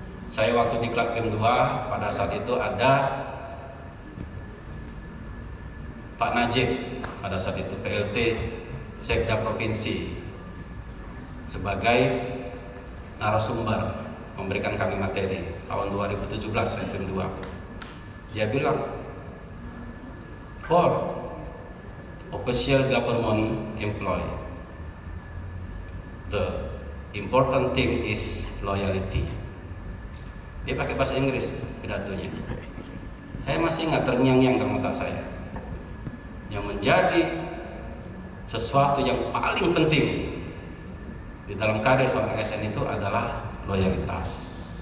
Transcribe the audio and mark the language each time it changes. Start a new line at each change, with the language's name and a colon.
Indonesian: Saya waktu di Klub PIM 2 pada saat itu ada Pak Najib, pada saat itu PLT Sekda Provinsi, sebagai narasumber memberikan kami materi tahun 2017 saya PIM 2. Dia bilang,
English: for official government employee, the important thing is loyalty.
Indonesian: Dia pakai bahasa Inggris pidatonya. Saya masih ingat terngiang-ngiang dalam otak saya. Yang menjadi sesuatu yang paling penting di dalam karir seorang ASN itu adalah loyalitas.